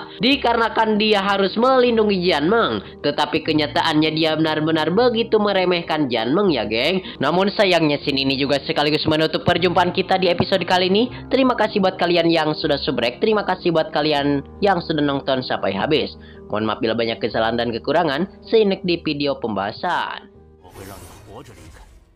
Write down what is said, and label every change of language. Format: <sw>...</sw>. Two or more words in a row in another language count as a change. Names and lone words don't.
<id>Dikarenakan dia harus melindungi Jiang Meng. Tetapi kenyataannya dia benar-benar begitu meremehkan Jiang Meng ya geng. Namun sayangnya scene ini juga sekaligus menutup perjumpaan kita di episode kali ini. Terima kasih buat kalian yang sudah subrek. Terima kasih buat kalian yang sudah nonton sampai habis. Mohon maaf bila banyak kesalahan dan kekurangan.</id> <en>See you next</en> <id>di video pembahasan.</id> <zh>我会让你活着离开。</zh>